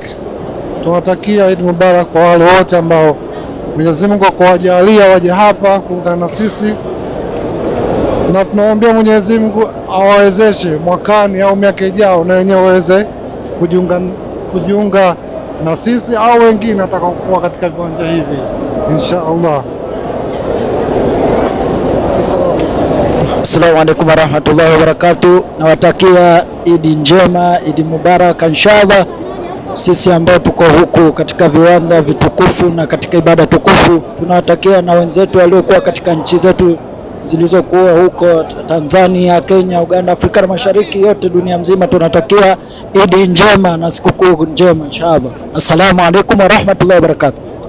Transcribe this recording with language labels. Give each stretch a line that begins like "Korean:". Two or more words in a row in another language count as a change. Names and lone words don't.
Swahili: Tunatakia
Arabic: عيد مبارك
Swahili: kwa wale wote ambao Mwenyezi Mungu akawajalia waje hapa kuungana na sisi, na tunaombea Mwenyezi Mungu awawezeshe mwakani au miaka ijayo na wenyewe waweze kujiunga na sisi au wengine atakaokuwa katika viwanja hivi
Arabic: إن شاء الله. السلام عليكم ورحمة الله وبركاته.
Swahili: Nawatakia Idi njema,
Arabic: عيد مبارك
Swahili: inshallah. Sisi ambao tuko huku katika viwanda vitukufu na katika ibada tukufu, tunawatakia na wenzetu waliokuwa katika nchi zetu zilizokuwa huko Tanzania, Kenya, Uganda, Afrika Mashariki, yote dunia mzima, tunatakia Idi njema na sikukuu njema inshallah.
Arabic: السلام عليكم ورحمة الله وبركاته.